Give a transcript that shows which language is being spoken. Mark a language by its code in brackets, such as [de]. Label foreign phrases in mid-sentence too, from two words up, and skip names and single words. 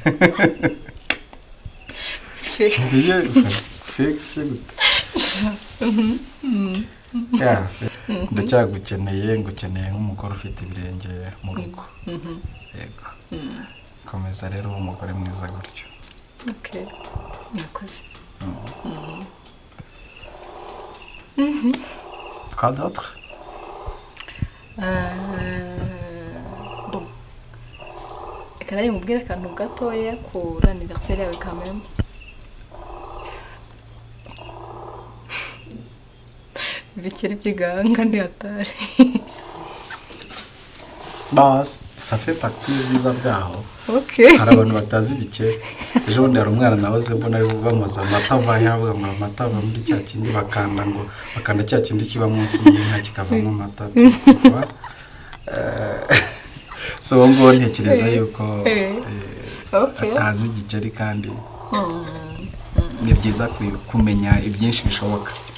[rw] Fake se gute? Ndacyagukeneye, ngukeneye nk'umugore ufite ibirenge mu rugo. Yego. Komeza rero uba umugore mwiza gutyo. Okay. Murakoze. [fr] Quoi d'autre? Bon. [rw] Reka nawe mubwire akantu gatoya kuri anniversaire yawe [fr] quand même. [rw] Ibikeri by'iganga ni hatari. [fr] Bas, ça fait partie [rw] y'ubwiza bwaho. Okay. Hari abantu batazi ibikeri. Ejo bundi hari umwana nahoze mbona ari bamaze amata avaho, ngo amata ava muri cya kindi bakanda cya kindi kiba munsi y'inka kikavamo amata. So ngo ntekereza yuko atazi igikeri kandi ni byiza kumenya ibyinshi bishoboka.